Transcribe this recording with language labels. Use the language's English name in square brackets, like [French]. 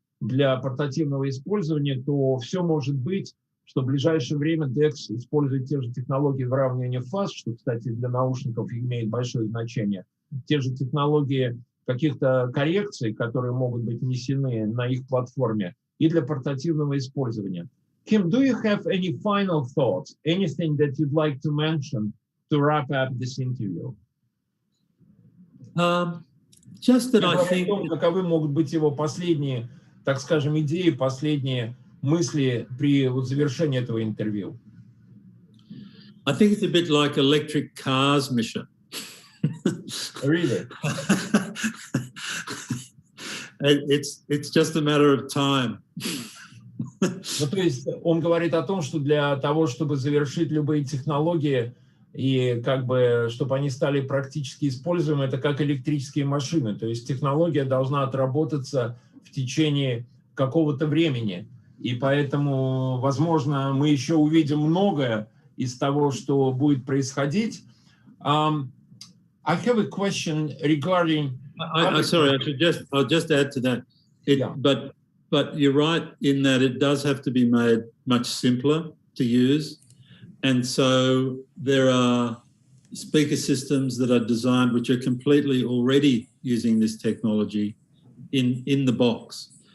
[Russian] для портативного использования, то все может быть, что в ближайшее время DEQX использует те же технологии выравнивания фаз, что, кстати, для наушников имеет большое значение, те же технологии каких-то коррекций, которые могут быть внесены на их платформе, и для портативного использования. [English] Kim, do you have any final thoughts, anything that you'd like to mention to wrap up this interview? Just that I think... [Russian] Каковы могут быть его последние, так скажем, идеи, последние мысли при завершении этого интервью? [English] I think it's a bit like electric cars, Misha. Really? It's just a matter of time. [Russian] Ну, то есть он говорит о том, что для того, чтобы завершить любые технологии и как бы, чтобы они стали практически используемы, это как электрические машины. То есть технология должна отработаться в течение какого-то времени. И поэтому, возможно, мы еще увидим многое из того, что будет происходить. [English] I have a question regarding... Sorry, I'll just add to that. But you're right in that it does have to be made much simpler to use. And so there are speaker systems that are designed which are completely already using this technology in the box.